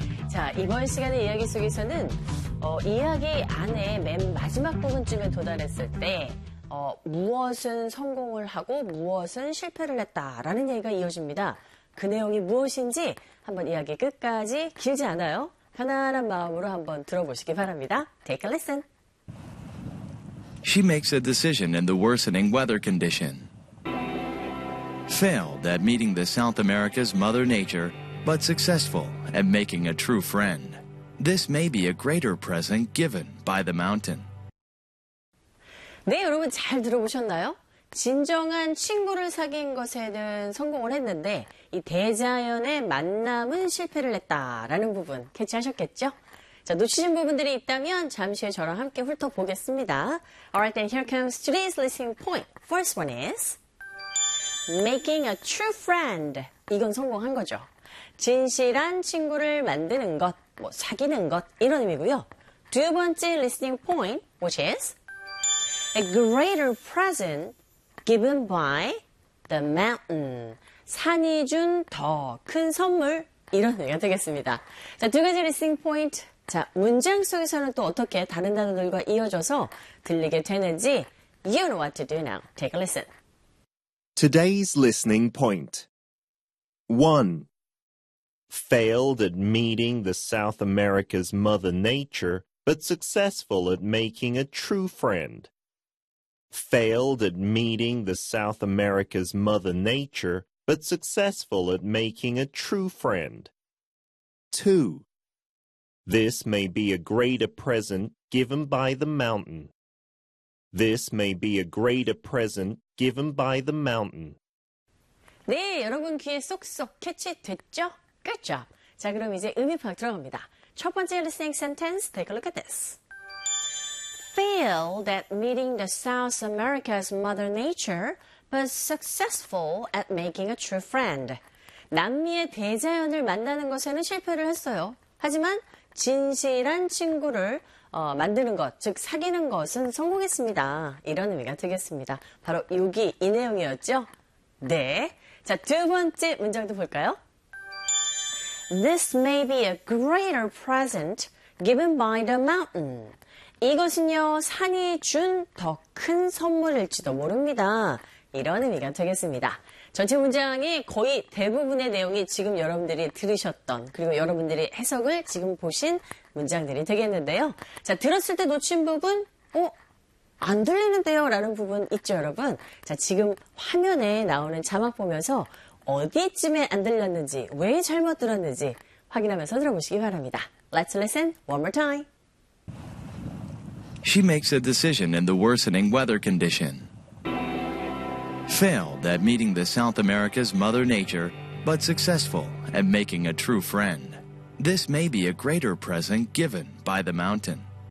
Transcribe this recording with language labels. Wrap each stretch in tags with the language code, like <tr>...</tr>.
<ko>자, 이번 시간의 이야기 속에서는 이야기 안에 맨 마지막 부분쯤에 도달했을 때 무엇은 성공을 하고 무엇은 실패를 했다라는 얘기가 이어집니다. 그 내용이 무엇인지 한번 이야기 끝까지 길지 않아요. 편안한 마음으로 한번 들어보시기 바랍니다.</ko> <en>Take a listen. She makes a decision in the worsening weather condition. Failed at meeting the South America's Mother Nature, but successful at making a true friend. This may be a greater present given by the mountain.</en> <ko>네, 여러분 잘 들어보셨나요? 진정한 친구를 사귄 것에는 성공을 했는데 이 대자연의 만남은 실패를 했다라는 부분 캐치하셨겠죠? 자, 놓치신 부분들이 있다면 잠시 후에 저랑 함께 훑어보겠습니다.</ko> <en>Alright, then here comes today's listening point. First one is making a true friend.</en> <ko>이건 성공한 거죠. 진실한 친구를 만드는 것, 뭐 사귀는 것 이런 의미고요. 두 번째</ko> <en>listening point, which is a greater present given by the mountain.</en> <ko>산이 준 더 큰 선물 이런 의미가 되겠습니다. 자, 두 가지 listening point. 자, 문장 속에서는 또 어떻게 다른 단어들과 이어져서 들리게 되는지</ko> <en>You know what to do now. Take a listen. Today's listening point. 1. Failed at meeting the South America's mother nature, but successful at making a true friend. Failed at meeting the South America's mother nature, but successful at making a true friend. 2. This may be a greater present given by the mountain. This may be a greater present given by the mountain.</en> <ko>네, 여러분 귀에 쏙쏙 캐치됐죠?</ko> <en>Good job.</en> <ko>자, 그럼 이제 의미 파악 들어갑니다. 첫 번째</ko> <en>listening sentence, take a look at this. Failed at meeting the South America's mother nature, but successful at making a true friend.</en> <ko>남미의 대자연을 만나는 것에는 실패를 했어요. 하지만 진실한 친구를 만드는 것, 즉 사귀는 것은 성공했습니다. 이런 의미가 되겠습니다. 바로 여기 이 내용이었죠? 네. 자, 두 번째 문장도 볼까요?</ko> <en>This may be a greater present given by the mountain.</en> <ko>이것은요, 산이 준 더 큰 선물일지도 모릅니다. 이런 의미가 되겠습니다. 전체 문장의 거의 대부분의 내용이 지금 여러분들이 들으셨던 그리고 여러분들이 해석을 지금 보신 문장들이 되겠는데요. 자, 들었을 때 놓친 부분, 안 들리는데요? 라는 부분 있죠, 여러분? 자, 지금 화면에 나오는 자막 보면서 어디쯤에 안 들렸는지, 왜 잘못 들었는지 확인하면서 들어보시기 바랍니다.</ko> <en>Let's listen one more time. She makes a decision in the worsening weather condition. Failed at meeting the South America's mother nature, but successful at making a true friend. This may be a greater present given by the mountain.</en>